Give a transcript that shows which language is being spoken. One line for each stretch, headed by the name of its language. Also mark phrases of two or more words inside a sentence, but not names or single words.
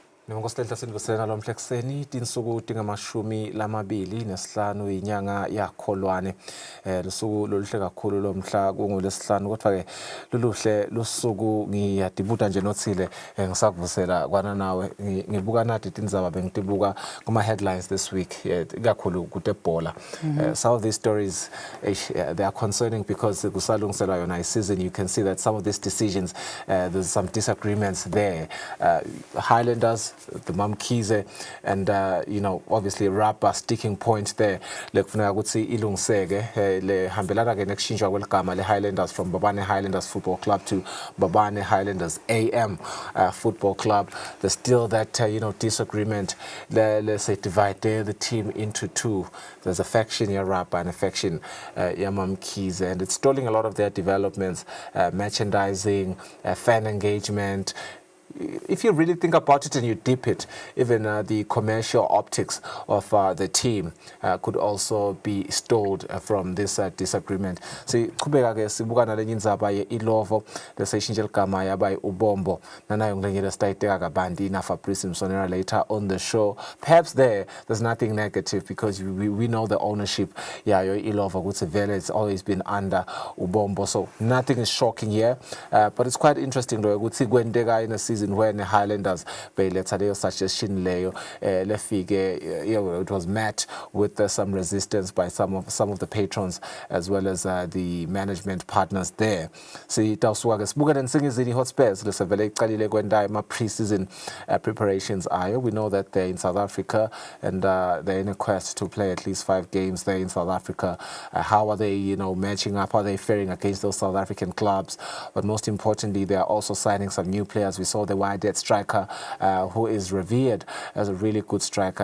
Swati: Ngokosithetha sindivusela lomhlekuseni tinsuku tingamashumi lamabili nesihlanu inyanga yakholwane lusuku loluhle kakhulu lomhla kungolesihlanu kodwa ke luluhle lusuku ngiyadibuta nje nothile ngisakuvusela kwana nawe ngibuka nathi tindzaba bengitibuka kuma
English: headlines this week
Swati: kakhulu kutebhola
English: some of these stories they are concerning because
Swati: kusalungiselwa yona season.
English: You can see that some of these decisions there's some disagreements there. Highlanders, the Kusile, and obviously Rapa sticking point there.
Swati: Lekufuneka ukuthi ilungiseke le hambelana ke nekushintsha kwegama le Highlanders from Babane Highlanders Football Club to Babane Highlanders AM Football Club.
English: There's still that disagreement. Let's say divide the team into two. There's a faction here Rapa and a faction Kusile, and it's stalling a lot of their developments, merchandising, fan engagement. If you really think about it and you dip it, even the commercial optics of the team could also be stalled from this disagreement. See,
Swati: kubeka ke sibuka nalenye indzaba ye ilovo lesishintshe igama yaba ubombo nanayo ngilenyela sitayiteka kabandi na Fabrice Msonera
English: later on the show. Perhaps there's nothing negative because we know the ownership
Swati: yayo ilovo ukuthi vele
English: it's always been under ubombo, so nothing is shocking here, but it's quite interesting though
Swati: ukuthi kwenteka
English: in a season when the Highlanders
Swati: beyiletha leyo
English: suggestion
Swati: leyo lefike
English: it was met with some resistance by some of the patrons as well as the management partners there.
Swati: Sitawusuka ke sibuke neNsingizini Hotspurs lesevele iqalile kwenta ama
English: pre-season preparations
Swati: ayo.
English: We know that they're in South Africa and they're in a quest to play at least 5 games there in South Africa. How are they matching up? How are they faring against those South African clubs? But most importantly, they are also signing some new players. We saw the wide-dead striker who is revered as a really good striker.